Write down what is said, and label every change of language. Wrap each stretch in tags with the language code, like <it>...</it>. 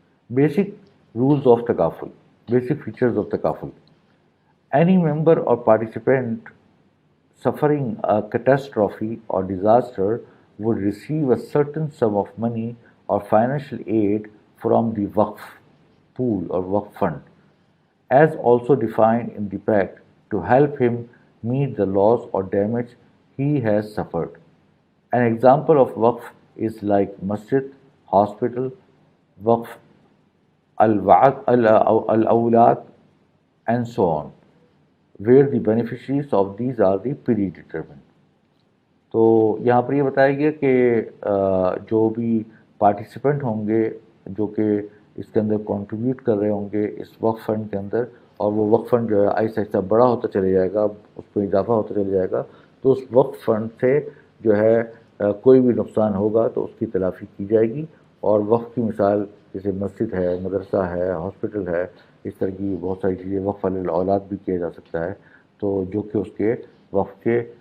<en>Basic rules of تکافل، basic features of تکافل۔ Any member or participant suffering a catastrophe or disaster would receive a certain sum of money or financial aid from the Waqf pool or Waqf fund, as also defined in the pact, to help him meet the loss or damage he has suffered. An example of Waqf is like masjid, hospital, Waqf al-awlad, and so on, where the beneficiaries of these are the predetermined.</en> <ur>تو یہاں پر یہ بتایا گیا کہ جو بھی participant ہوں گے جو کہ اس کے اندر کنٹریبیوٹ کر رہے ہوں گے اس وقف فنڈ کے اندر، اور وہ وقف فنڈ جو ہے آہستہ آہستہ بڑا ہوتا چلے جائے گا، اس پہ اضافہ ہوتا چلے جائے گا، تو اس وقف فنڈ سے جو ہے کوئی بھی نقصان ہوگا تو اس کی تلافی کی جائے گی۔ اور وقف کی مثال جیسے مسجد ہے، مدرسہ ہے، ہاسپٹل ہے، اس طرح کی بہت ساری چیزیں، وقف الاولاد بھی کیا جا سکتا ہے، تو جو کہ اس کے وقف کے</ur>